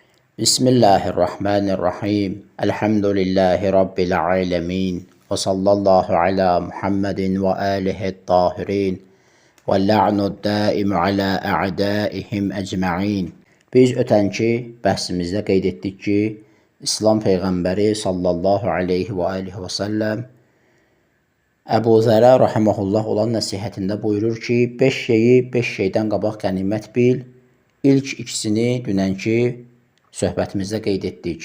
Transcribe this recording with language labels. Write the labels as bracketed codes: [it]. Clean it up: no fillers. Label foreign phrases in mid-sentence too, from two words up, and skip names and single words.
[ar] بسم الله الرحمن الرحيم. الحمد لله رب العالمين. وصلى الله على محمد وآله الطاهرين. واللعن الدائم على أعدائهم أجمعين. [az] Biz ötənki bəhsimizdə qeyd etdik ki, İslam Peyğəmbəri [ar] صلى الله عليه وآله وسلم [az] Əbu Zərə rahiməhullah olan nəsihətində buyurur ki, 5 şeyi 5 şeydən qabaq qənimət bil. İlk ikisini dünənki söhbətimizdə qeyd etdik.